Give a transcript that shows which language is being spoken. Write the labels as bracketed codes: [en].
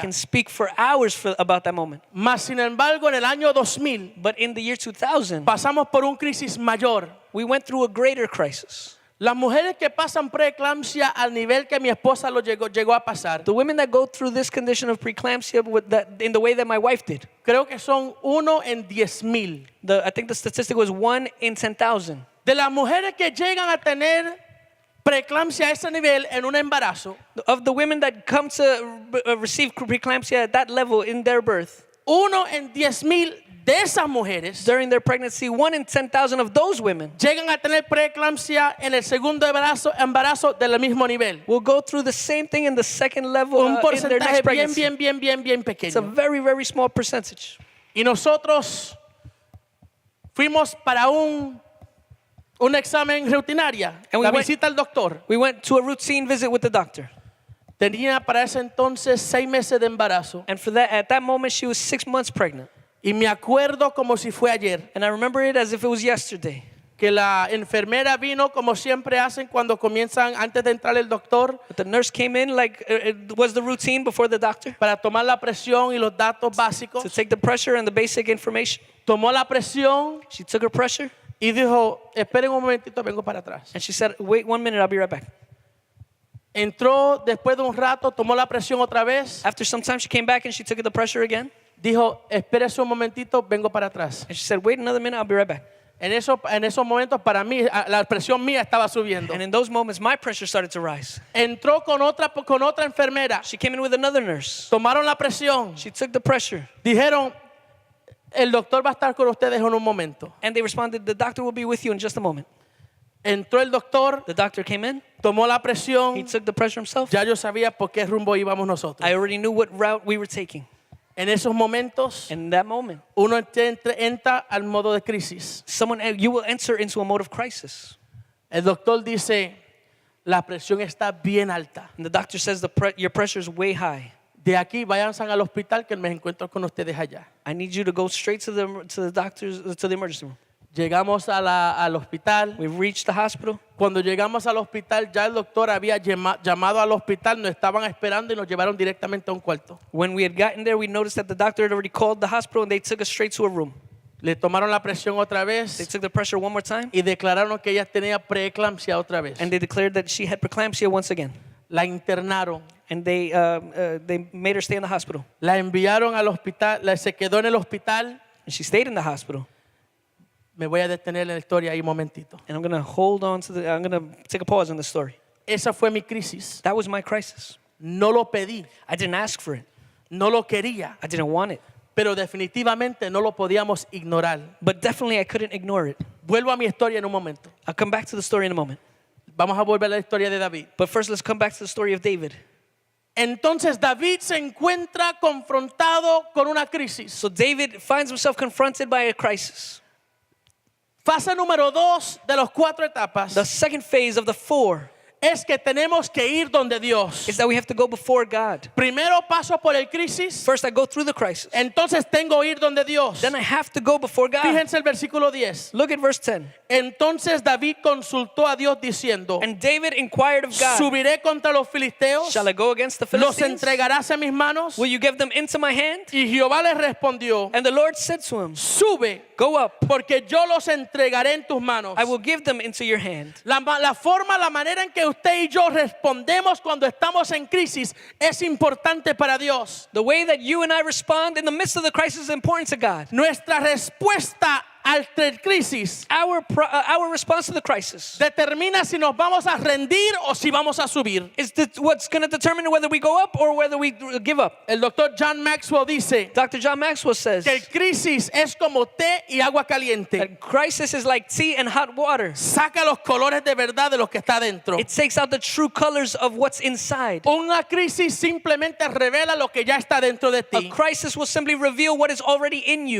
[en] can speak for hours about that moment. [es] Mas, sin embargo, en el año 2000 [en] But in the year 2000, [es] pasamos por un crisis mayor. [en] we went through a greater crisis. [es] Las mujeres que pasan preeclampsia al nivel que mi esposa lo llegó a pasar, [en] The women that go through this condition of preeclampsia in the way that my wife did, [es] creo que son 1 en 10,000. [en] I think the statistic was 1 in 10,000. [es] De las mujeres que llegan a tener preeclampsia a ese nivel en un embarazo, [en] Of the women that come to receive preeclampsia at that level in their birth, [es] 1 en 10,000 de esas mujeres [en] during their pregnancy, 1 in 10,000 of those women [es] llegan a tener preeclampsia en el segundo embarazo del mismo nivel. [en] will go through the same thing in the second level [es] Un [en] in their [es] porcentaje [en] next pregnancy. [es] bien [en] It's a [es] pequeño. [en] very, very small percentage. [es] Y nosotros fuimos para un examen rutinaria, [en] And we [es] la [en] went- [es] visita al doctor. [en] We went to a routine visit with the doctor. [es] Tenía para ese entonces 6 meses de embarazo. [en] And at that moment, she was 6 months pregnant. [es] Y me acuerdo como si fue ayer, [en] And I remember it as if it was yesterday. [es] que la enfermera vino como siempre hacen cuando comienzan, antes de entrar el doctor, [en] But the nurse came in like it was the routine before the doctor [es] para tomar la presión y los datos básicos. [en] to take the pressure and the basic information. [es] Tomó la presión [en] She took her pressure [es] y dijo, esperen un momentito, vengo para atrás. [en] and she said, "Wait 1 minute, I'll be right back." [es] Entró después de un rato, tomó la presión otra vez, [en] After some time, she came back and she took the pressure again. [es] dijo, espérese un momentito, vengo para atrás. [en] And she said, "Wait another minute, I'll be right back." [es] En esos momentos para mí la presión mía estaba subiendo. [en] And in those moments, my pressure started to rise. [es] Entró con otra enfermera, [en] She came in with another nurse. [es] tomaron la presión, [en] She took the pressure [es] dijeron, el doctor va a estar con ustedes en un momento. [en] and they responded, "The doctor will be with you in just a moment." [es] Entró el doctor, [en] The doctor came in. [es] tomó la [en] He [es] presión, [en] took the pressure himself. [es] ya yo sabía por qué rumbo íbamos nosotros. [en] I already knew what route we were taking. [es] En esos momentos, [en] And in that moment, [es] uno entra al modo de crisis. [en] you will enter into a mode of crisis. [es] El doctor dice, la presión está bien alta. [en] And the doctor says your pressure is way high. [es] De aquí váyanse al hospital que me encuentro con ustedes allá. [en] I need you to go straight to the doctor's to the emergency room. [es] Llegamos al hospital. [en] We reached the hospital. [es] Cuando llegamos al hospital, ya el doctor había llamado al hospital, nos estaban esperando y nos llevaron directamente a un cuarto. [en] When we had gotten there, we noticed that the doctor had already called the hospital and they took us straight to a room. [es] Le tomaron la presión otra [en] They [es] vez [en] took the pressure one more time [es] y declararon que ella tenía preeclampsia otra vez. [en] and they declared that she had preeclampsia once again. [es] La internaron, [en] And they made her stay in the hospital. [es] la enviaron al hospital, se quedó en el hospital. [en] And she stayed in the hospital. [es] Me voy a detener en la historia ahí un momentito. [en] And I'm going to take a pause on the story. [es] Esa fue mi crisis. [en] That was my crisis. [es] No lo pedí, [en] I didn't ask for it. [es] no lo quería, [en] I didn't want it. [es] pero definitivamente no lo podíamos ignorar. [en] But definitely I couldn't ignore it. [es] Vuelvo a mi historia en un momento. [en] I'll come back to the story in a moment. [es] Vamos a volver a la historia de David. [en] But first, let's come back to the story of David. [es] Entonces David se encuentra confrontado con una crisis. [en] So David finds himself confronted by a crisis. [es] Fase número 2 de los 4 etapas [en] The second phase of the 4 [es] es que tenemos que ir donde Dios. [en] is that we have to go before God. [es] Primero paso por el crisis, [en] First, I go through the crisis. [es] entonces tengo que ir donde Dios. [en] Then I have to go before God. [es] Fíjense el versículo 10. [en] Look at verse 10. [es] Entonces David consultó a Dios diciendo, [en] And David inquired of God, [es] ¿subiré contra los filisteos? [en] shall I go against the [es] ¿Los [en] Philistines? [es] entregarás en mis manos? [en] Will you give them into my hand? [es] Y Jehová le respondió, [en] And the Lord said to him, [es] sube, [en] go up, [es] porque yo los entregaré en tus manos. [en] I will give them into your hand. [es] La manera en que usted y yo respondemos cuando estamos en crisis es importante para Dios. [en] The way that you and I respond in the midst of the crisis is important to God. [es] Nuestra respuesta ante crisis [en] Our response to the crisis [es] determina si nos vamos a rendir o si vamos a subir. [en] is what's going to determine whether we go up or whether we give up. [es] El doctor John Maxwell dice [en] Dr. John Maxwell says [es] que el crisis es como té y agua caliente. [en] that crisis is like tea and hot water. [es] Saca los colores de verdad de lo que está dentro. [en] It takes out the true colors of what's inside. [es] Una crisis simplemente revela lo que ya está dentro de [en] A [es] ti. [en] crisis will simply reveal what is already in you.